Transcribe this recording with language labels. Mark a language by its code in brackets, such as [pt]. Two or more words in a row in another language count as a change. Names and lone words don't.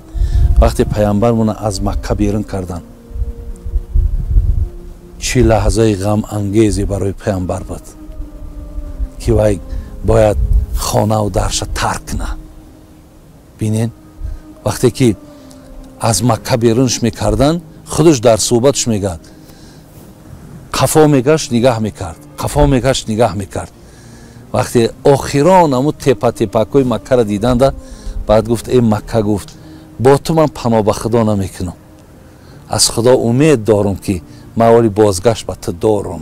[fa] وقتی پیامبرمون از مکه بیرون کردن چه لحظه غم انگیزی برای پیامبر بود که وای باید خانه و درش ترک کنه. بینین وقتی که [tg] аз Макка берунш мекардан, худаш дар суҳбатш мегӯяд, қафо мегашт нигаҳ мекард, қафо мегашт нигаҳ мекард. вақте охирон аму тепа-тепакҳои Маккаро диданда, баъд гуфт эй Макка, гуфт бо ту ман паноҳ ба худо намекунам, аз худо умед дорам ки ман оли бозгашт ба ту дорам.